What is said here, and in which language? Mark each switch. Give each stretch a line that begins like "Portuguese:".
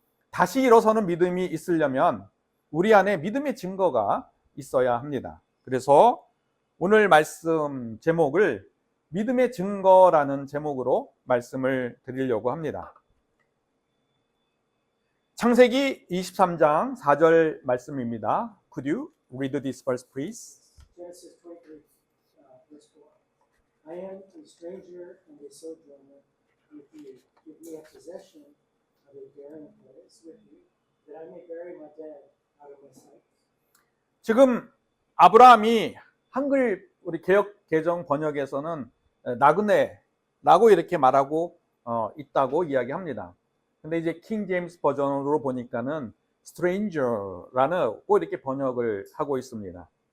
Korean: 다시 일어서는 믿음이 있으려면 우리 안에 믿음의 증거가 있어야 합니다. 그래서 오늘 말씀 제목을 믿음의 증거라는 제목으로 말씀을 드리려고 합니다. 창세기 23장 4절 말씀입니다.
English: Could you read this verse, please? Genesis 23, verse 4. I am a stranger and a sojourner with you. Give me a possession of a barren place with you, that I may bury my dead out of my sight.
Korean: 지금 아브라함이 한글 우리 개역 개정 번역에서는 나그네라고 이렇게 말하고 있다고 이야기합니다. 근데 이제 킹 제임스 버전으로 보니까는 stranger라는 꼭 이렇게 번역을 하고 있습니다.